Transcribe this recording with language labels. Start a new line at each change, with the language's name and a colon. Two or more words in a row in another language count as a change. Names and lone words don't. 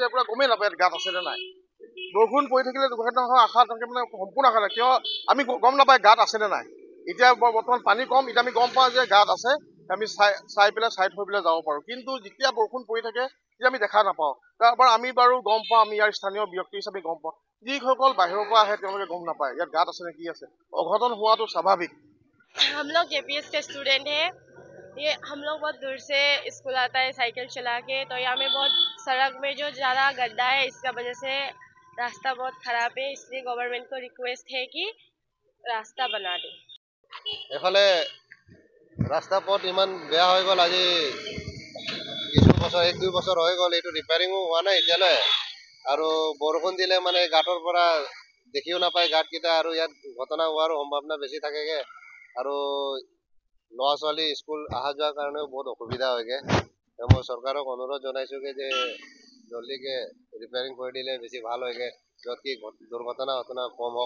Assamese: তেতিয়া পুৰা গমেই নাপায় ইয়াত গাঁত আছে নে নাই বৰষুণ পৰি থাকিলে দুৰ্ঘটনা হোৱাৰ আশা থাকে মানে সম্পূৰ্ণ আশা থাকে কিয় আমি গম নাপায় গাঁত আছে নে নাই এতিয়া বৰ্তমান পানী কম এতিয়া আমি গম পাওঁ যে গাঁত আছে আমি চাই পেলাই চাইড হৈ পেলাই যাব পাৰোঁ কিন্তু যেতিয়া বৰষুণ পৰি থাকে তেতিয়া আমি দেখা নাপাওঁ তাৰপৰা আমি বাৰু গম পাওঁ আমি ইয়াৰ স্থানীয় ব্যক্তি হিচাপে গম পাওঁ যিসকল বাহিৰৰ পৰা আহে তেওঁলোকে গম নাপায় ইয়াত গাঁত আছে নে কি আছে অঘটন হোৱাটো স্বাভাविक
Hindi: हम लोग JPS के स्टूडेंट हैं ये हम लोग बहुत दूर से स्कूल आता है साइकिल चला के तो यहाँ में बहुत सड़क में जो ज़्यादा गड्ढा है इसका वजह से रास्ता बहुत ख़राब है इसलिए गवर्नमेंट को रिक्वेस्ट है कि रास्ता बना दे
Assamese: এফালে ৰাস্তা পথ ইমান বেয়া হৈ গ'ল আজি কিছু বছৰ 1-2 বছৰ হৈ গ'ল এইটো ৰিপেয়াৰিঙো হোৱা নাই এতিয়ালৈ আৰু বৰষুণ দিলে মানে গাঁতৰ পৰা দেখিও নাপায় গাঁতকেইটা আৰু ইয়াত ঘটনা হোৱাৰ সম্ভাৱনা বেছি থাকেগে আৰু ল'ৰা ছোৱালী স্কুল অহা যোৱাৰ কাৰণেও বহুত অসুবিধা হয়গে মই চৰকাৰক অনুৰোধ জনাইছোগে যে জলদিকে ৰিপেয়াৰিং কৰি দিলে বেছি ভাল হয়গে য'ত কি দুৰ্ঘটনা কম হওক